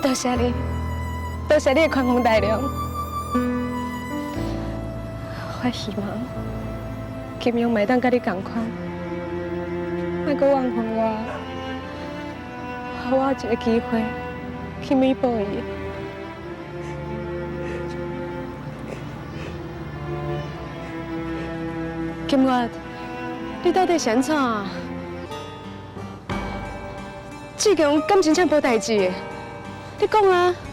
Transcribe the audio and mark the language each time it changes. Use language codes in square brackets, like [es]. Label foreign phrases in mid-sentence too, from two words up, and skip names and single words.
[nan] 多谢你，多谢你的宽宏大量。我希望金庸袂当甲你同款，莫阁忘记我，给我一个机会去弥补伊。金月，你到底是安怎？志强敢真正无代志？你讲啊！